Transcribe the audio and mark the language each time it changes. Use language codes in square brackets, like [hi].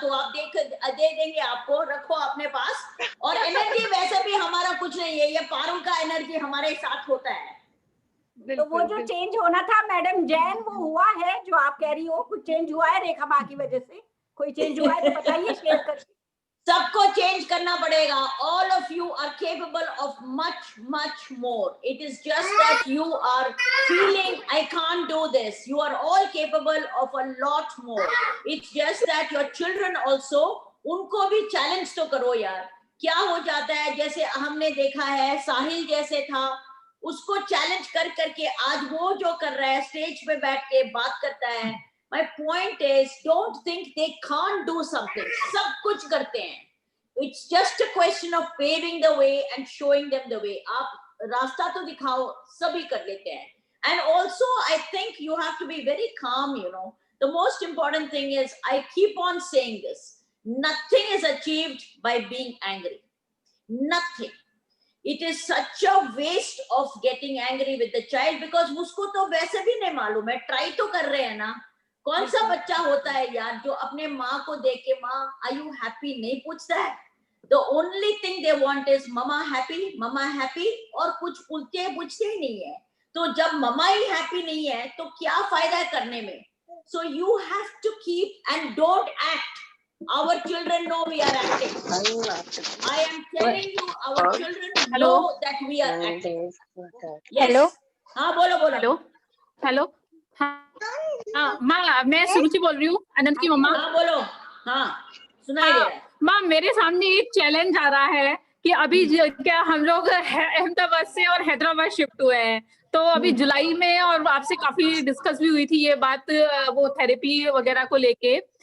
[hi] तो आप दे देंगे आपको. रखो अपने पास. और एनर्जी वैसे भी हमारा कुछ नहीं है. ये पारुल का एनर्जी हमारे साथ होता है. तो वो जो चेंज होना था मैडम जैन वो हुआ है जो आप कह रही हो. कुछ चेंज हुआ है रेखा माँ की वजह से? कोई चेंज हुआ है तो बताइए शेयर करके. सबको चेंज करना पड़ेगा. [en] All of you are capable of much more. It is just that you are feeling I can't do this. You are all capable of a lot more. It's just that your children also, [hi] उनको भी challenge तो करो यार. क्या हो जाता है जैसे हमने देखा है साहिल जैसे था, उसको चैलेंज करके आज वो जो कर रहा है स्टेज पे बैठ के बात करता है. [en] My point is, don't think they can't do something. [hi] सब कुछ करते हैं. [en] It's just a question of paving the way and showing them the way. [hi] आप रास्ता तो दिखाओ, सभी कर लेते हैं. [en] And also, I think you have to be very calm. The most important thing is, I keep on saying this. Nothing is achieved by being angry. Nothing. It is such a waste of getting angry with the child because [hi] उसको तो वैसे भी नहीं मालूम है. Try तो कर रहे हैं ना. कौन सा बच्चा होता है यार जो अपने माँ को देख के माँ [en] are you happy [hi] नहीं पूछता है. [en] The only thing they want is mama happy [hi] और कुछ पूछते ही नहीं है. तो जब ममा ही हैप्पी नहीं है तो क्या फायदा है करने में. [en] So you have to keep and don't act. Our children know we are acting. I am telling you, our children know that we are acting. Yes. Hello. [hi] हाँ बोलो बोलो. हेलो हेलो हाँ माँ, मैं सुरुचि बोल रही हूँ, अनंत की मम्मा. हाँ बोलो. हाँ सुनाई दे रहा है. माँ, मेरे सामने एक चैलेंज आ रहा है कि अभी क्या हम लोग अहमदाबाद से और हैदराबाद शिफ्ट हुए हैं, तो अभी जुलाई में और आपसे काफी डिस्कस भी हुई थी ये बात, वो थेरेपी वगैरह को लेके.